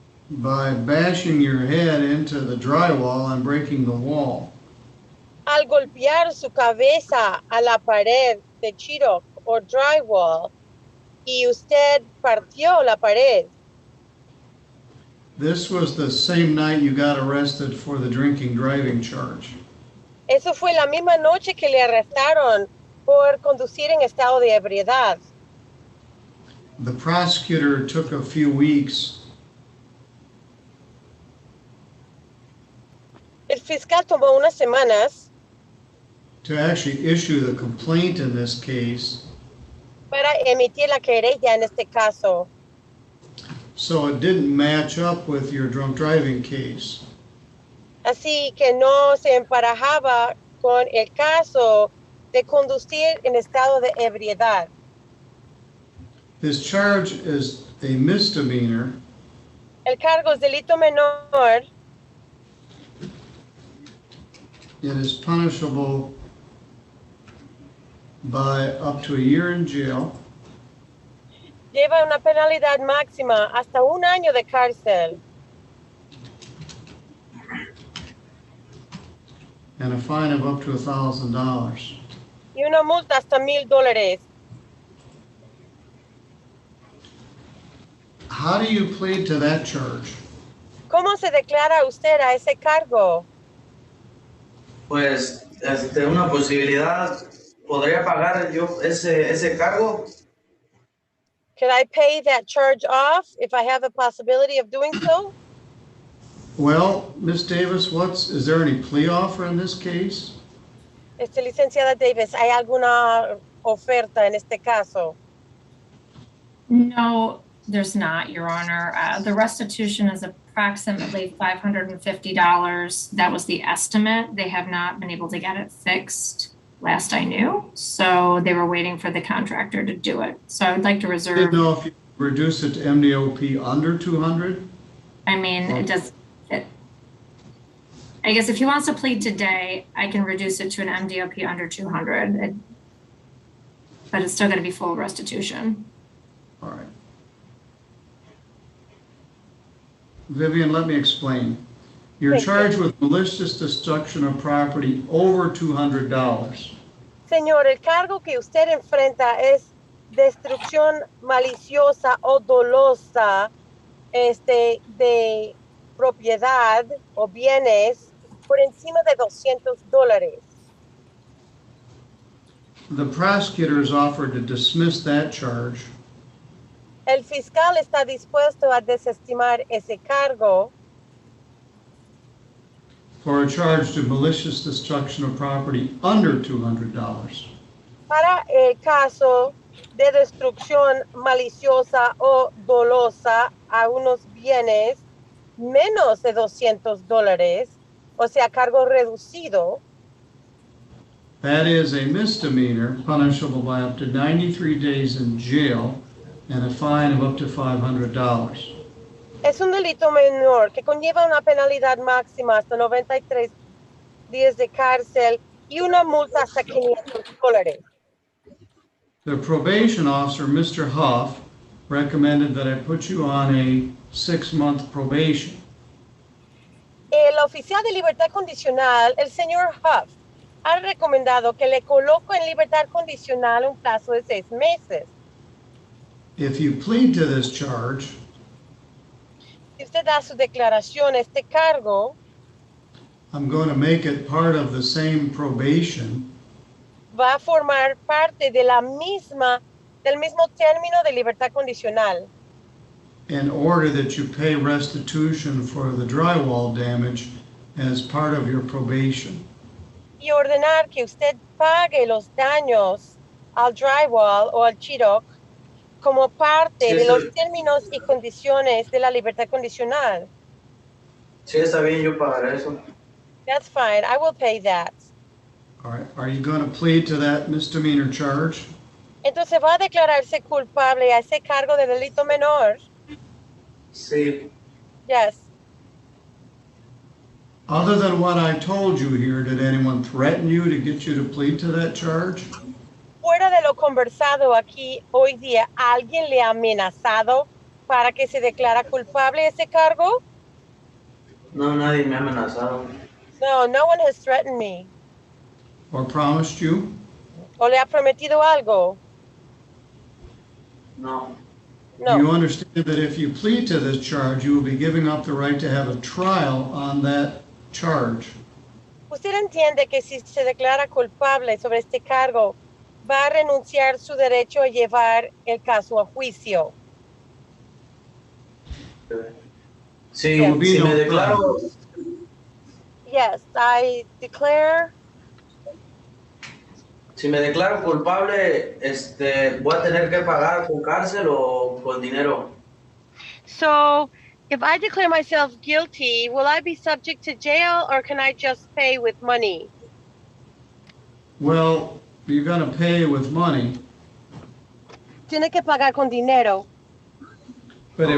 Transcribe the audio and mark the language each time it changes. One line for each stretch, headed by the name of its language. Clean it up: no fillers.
English: by bashing your head into the drywall and breaking the wall.
Spanish: al golpear su cabeza a la pared de Chiroc o drywall y usted partió la pared.
English: This was the same night you got arrested for the drinking driving charge.
Spanish: Eso fue la misma noche que le arrestaron por conducir en estado de ebriedad.
English: The prosecutor took a few weeks
Spanish: El fiscal tomó unas semanas
English: to actually issue the complaint in this case,
Spanish: para emitir la querella en este caso.
English: so it didn't match up with your drunk driving case.
Spanish: Así que no se emparejaba con el caso de conducir en estado de ebriedad.
English: This charge is a misdemeanor,
Spanish: El cargo es delito menor.
English: it is punishable by up to a year in jail
Spanish: Lleva una penalidad máxima hasta 1 año de cárcel
English: and a fine of up to $1,000.
Spanish: y una multa hasta $1,000.
English: How do you plead to that charge?
Spanish: ¿Cómo se declara usted a ese cargo? Pues, una posibilidad, ¿podría pagar yo ese cargo?
English: Could I pay that charge off if I have the possibility of doing so? Well, Ms. Davis, is there any plea offer in this case?
Spanish: Licenciada Davis, ¿hay alguna oferta en este caso?
English: No, there's not, Your Honor. The restitution is approximately $550. That was the estimate. They have not been able to get it fixed last I knew. So they were waiting for the contractor to do it. So I would like to I reserve. didn't know if you reduce it to MDOP under 200? I mean, it does. I guess if he wants to plead today, I can reduce it to an MDOP under 200. But it's still going to be full restitution. All right. Vivian, let me explain. You're Thank you. charged with malicious destruction of property over $200.
Spanish: Señor, el cargo que usted enfrenta es destrucción maliciosa o dolosa de propiedad o bienes por encima de $200.
English: The prosecutor has offered to dismiss that charge
Spanish: El fiscal está dispuesto a desestimar ese cargo
English: for a charge to malicious destruction of property under $200.
Spanish: para el caso de destrucción maliciosa o dolosa a unos bienes menos de $200, o sea, cargo reducido.
English: That is a misdemeanor punishable by up to 93 days in jail and a fine of up to $500.
Spanish: Es un delito menor que conlleva una penalidad máxima hasta 93 días de cárcel y una multa hasta $500.
English: The probation officer, Mr. Huff, recommended that I put you on a 6-month probation.
Spanish: El oficial de libertad condicional, el señor Huff, ha recomendado que le coloco en libertad condicional un plazo de 6 meses.
English: If you plead to this charge,
Spanish: Si usted da su declaración a este cargo,
English: I'm going to make it part of the same probation,
Spanish: va a formar parte de del mismo término de libertad condicional,
English: in order that you pay restitution for the drywall damage as part of your probation.
Spanish: y ordenar que usted pague los daños al drywall o al chiroc como parte Sí, de sí. los términos y condiciones de la libertad condicional. Sí, está bien, yo pagaré eso.
English: That's fine, I will pay that. All right, are you going to plead to that misdemeanor charge?
Spanish: Entonces va a declararse culpable a ese cargo de delito menor. Sí.
English: Yes. Other than what I told you here, did anyone threaten you to get you to plead to that charge?
Spanish: Fuera de lo conversado aquí hoy día, ¿alguien le ha amenazado para que se declara culpable de ese cargo? No, nadie me ha amenazado.
English: No, no one has threatened me. Or promised you?
Spanish: ¿O le ha prometido algo? No.
English: Do you
Spanish: No.
English: understand that if you plead to this charge, you will be giving up the right to have a trial on that charge?
Spanish: Usted entiende que si se declara culpable sobre este cargo, va a renunciar su derecho a llevar el caso a juicio. Sí,
English: There will be
Spanish: si
English: no
Spanish: me declaro,
English: trial. Yes, I declare.
Spanish: si me declaro culpable, voy a tener que pagar con cárcel o con dinero.
English: So, if I declare myself guilty, will I be subject to jail or can I just pay with money? Well, you're going to pay with money,
Spanish: Tiene que pagar con dinero,
English: but it